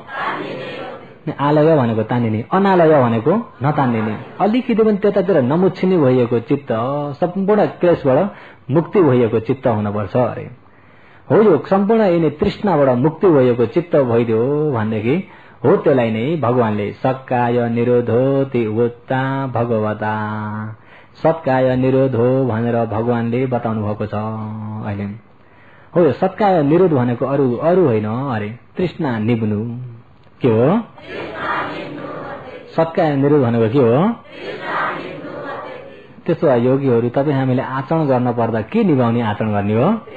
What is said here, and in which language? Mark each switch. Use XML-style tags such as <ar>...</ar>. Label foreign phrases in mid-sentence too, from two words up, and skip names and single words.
<ne>आलय भनेको तान्ने अनालय भनेको नतान्ने अलिकति पनि त्यतातिर नमुच्छिने भइएको चित्त सम्पूर्ण क्लेशबाट मुक्ति भइएको चित्त हुनुपर्छ अरे हो। यो सम्पूर्ण यिनी तृष्णाबाट मुक्ति भइएको चित्त भइदियो भनेदेखि हो त्यसलाई नै भगवानले</ne> <pi>सक्काय निरोधोति उत्ता भगवता</pi> <ne>सत्काय निरोध हो भनेर भगवानले बताउनु भएको छ। अहिले हो यो सत्काय निरोध भनेको अरू होइन अरे तृष्णा निब्नु। के हो सत्काय निरोध भनेको? के हो? त्यसो भए योगीहरू तपाईँ हामीले आचरण गर्न पर्दा के निभाउने आचरण गर्ने हो?</ne>